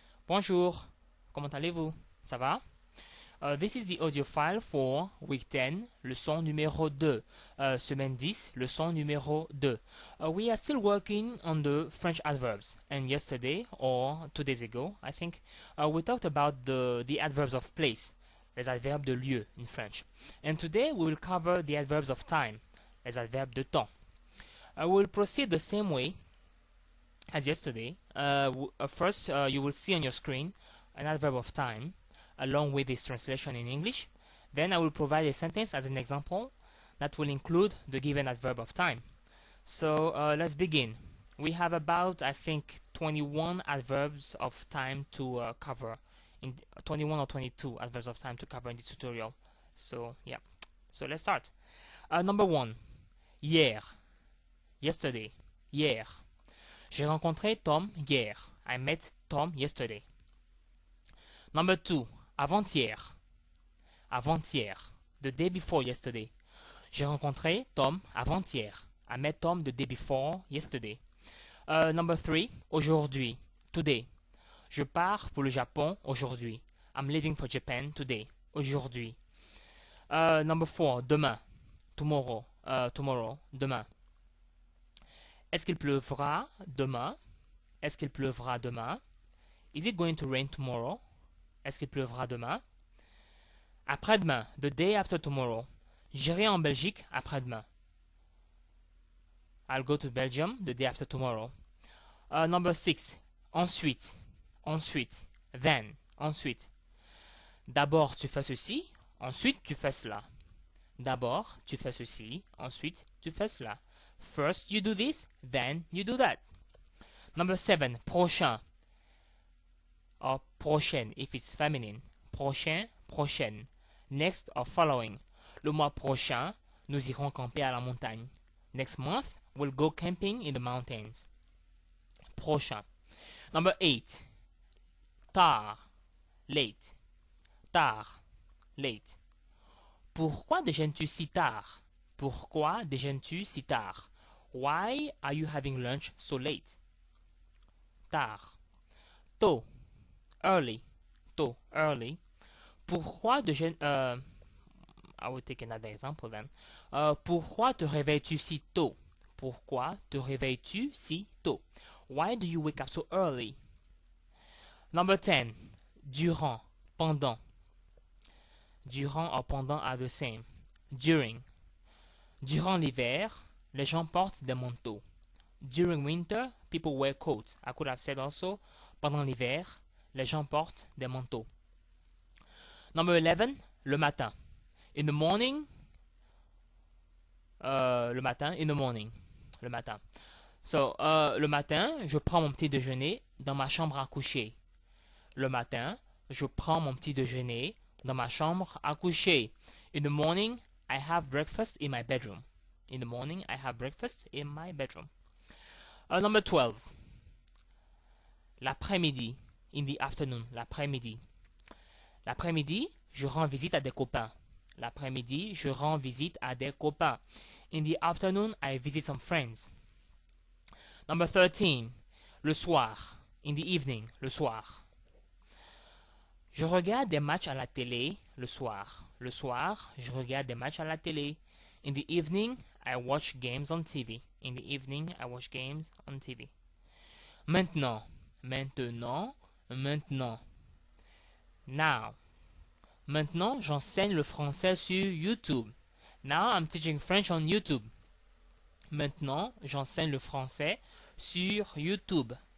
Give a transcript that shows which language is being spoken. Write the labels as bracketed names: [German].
[French] Bonjour, comment allez-vous? Ça va? [English] This is the audio file for week 10, [French] leçon numéro 2, semaine 10, leçon numéro 2. [English] We are still working on the French adverbs, and yesterday, or 2 days ago, I think, we talked about the adverbs of place, [French] les adverbes de lieu [English] in French. And today we will cover the adverbs of time, [French] les adverbes de temps. [English] We will proceed the same way as yesterday. First, you will see on your screen an adverb of time along with its translation in English. Then I will provide a sentence as an example that will include the given adverb of time. So let's begin. We have about, I think, 21 adverbs of time to cover, in 21 or 22 adverbs of time to cover in this tutorial. So yeah, so let's start. Number 1, hier, yesterday, hier. [French] J'ai rencontré Tom hier. [English] I met Tom yesterday. Number 2, avant-hier. Avant-hier. The day before yesterday. [French] J'ai rencontré Tom avant-hier. [English] I met Tom the day before yesterday. Number 3, aujourd'hui. Today. [French] Je pars pour le Japon aujourd'hui. [English] I'm leaving for Japan today. Aujourd'hui. Number 4, demain. Tomorrow. Tomorrow. Demain. [French] Est-ce qu'il pleuvra demain? Est-ce qu'il pleuvra demain? [English] Is it going to rain tomorrow? [French] Est-ce qu'il pleuvra demain? [English] Après-demain, the day after tomorrow. [French] J'irai en Belgique après-demain. [English] I'll go to Belgium the day after tomorrow. Number 6, ensuite. Ensuite. Then. Ensuite. [French] D'abord, tu fais ceci. Ensuite, tu fais cela. D'abord, tu fais ceci. Ensuite, tu fais cela. [English] First you do this, then you do that. Number 7, prochain. Or prochaine if it's feminine. Prochain, prochaine. Next or following. [French] Le mois prochain, nous irons camper à la montagne. [English] Next month, we'll go camping in the mountains. Prochain. Number 8, tard. Late. Tard. Late. [French] Pourquoi déjeunes-tu si tard? Pourquoi déjeunes-tu si tard? [English] Why are you having lunch so late? Tard. Tôt. Early. Tôt. Early. [French] Pourquoi déjeunes... [English] I will take another example then. [French] Pourquoi te réveilles-tu si tôt? Pourquoi te réveilles-tu si tôt? [English] Why do you wake up so early? Number 10. Durant. Pendant. Durant or pendant are the same. During. [French] Durant l'hiver, les gens portent des manteaux. [English] During winter, people wear coats. I could have said also, [French] pendant l'hiver, les gens portent des manteaux. [English] Number 11, le matin. In the morning, le matin, in the morning, le matin. [French] So, le matin, je prends mon petit déjeuner dans ma chambre à coucher. Le matin, je prends mon petit déjeuner dans ma chambre à coucher. [English] In the morning, I have breakfast in my bedroom. In the morning, I have breakfast in my bedroom. Number 12. L'après-midi. In the afternoon. L'après-midi. [French] L'après-midi, je rends visite à des copains. L'après-midi, je rends visite à des copains. [English] In the afternoon, I visit some friends. Number 13. Le soir. In the evening. Le soir. [French] Je regarde des matchs à la télé le soir. Le soir, je regarde des matchs à la télé. [English] In the evening, I watch games on TV. In the evening, I watch games on TV. [French] Maintenant. Maintenant. Maintenant. Now. Maintenant, j'enseigne le français sur YouTube. [English] Now, I'm teaching French on YouTube. [French] Maintenant, j'enseigne le français sur YouTube.